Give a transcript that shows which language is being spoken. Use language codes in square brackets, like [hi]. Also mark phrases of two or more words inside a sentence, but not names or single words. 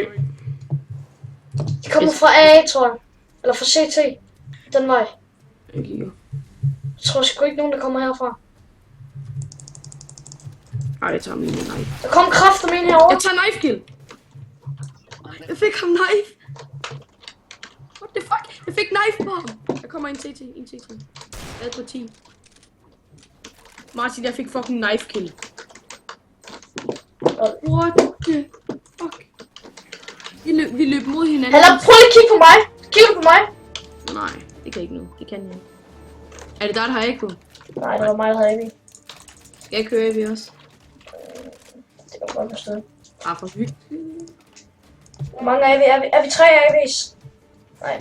[da] De kommer fra A, tror jeg. Eller fra CT. Den vej. Jeg kigger. Jeg tror sgu ikke nogen, der kommer herfra. Ej, jeg tager min knife. Der kom kræfter med en herovre. Jeg tager [en] knife kill. [da] Jeg fik ham knife. [en] What the fuck? [da] Jeg fik knife på ham. Der kommer en CT. Jeg er på 10. Martin, jeg fik [en] fucking knife kill. What the fuck? [da] Vi løb mod hinanden. Eller prøv lige at kigge på mig. Kigger du på mig? Nej, det kan ikke nu. Det kan jeg ikke. Er det der har Eko? Nej, det var mig, der havde AV. Skal jeg køre AV også? Det var godt forstået. For sygt. Hvor mange AV? Er vi 3 AV's? Nej.